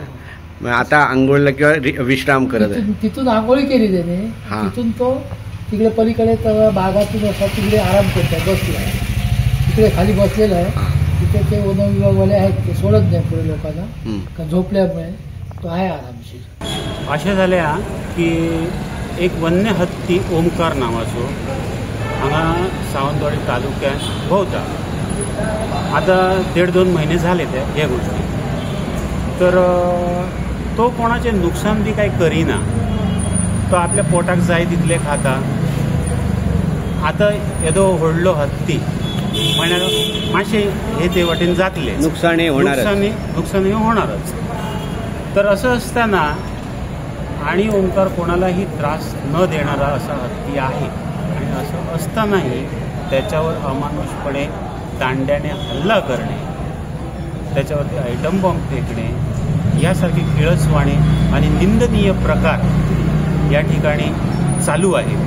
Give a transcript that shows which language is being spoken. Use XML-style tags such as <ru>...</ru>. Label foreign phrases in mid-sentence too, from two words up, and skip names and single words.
<mr>मग आता आंघोळला किंवा विश्राम करत आहे? तिथून आंघोळी केली त्याने. तिथून तो तिकडे पलीकडे बागातून असा तिकडे आराम करतोय, बसला. तिकडे खाली बसलेला आहे. तिथे ते वन विभागवाले आहेत, ते सोडत नाही पुढे लोकांना, कारण झोपल्यामुळे तो आहे आरामशीर.</mr> <kok>अशें जाल्या की एक वन्य हत्ती ओमकार नावाचो हांगा सावंतवाडी तालुक्यात भोंवता.</kok> <mr>आता 1.5-2 महिने झाले हे गोष्टी.</mr> <kok>तर तो कोणाचे नुकसान बी काही करिना. तो आपल्या पोटाक जाय तितले खाता. आता येदो व्हडलो हत्ती म्हळ्यार मातशे हे ते वाटेन जातले,</kok> <mr>नुकसानी होणारच. तर असं असताना आणि ओंकार कोणालाही त्रास न देणारा असा हत्ती आहे. आणि असं असतानाही त्याच्यावर अमानुषपणे दांड्याने हल्ला करणे, त्याच्यावरती</mr> <en>atom bomb</en> <mr>फेकणे यासारखे किळसवाणे आणि निंदनीय प्रकार या ठिकाणी चालू आहेत.</mr>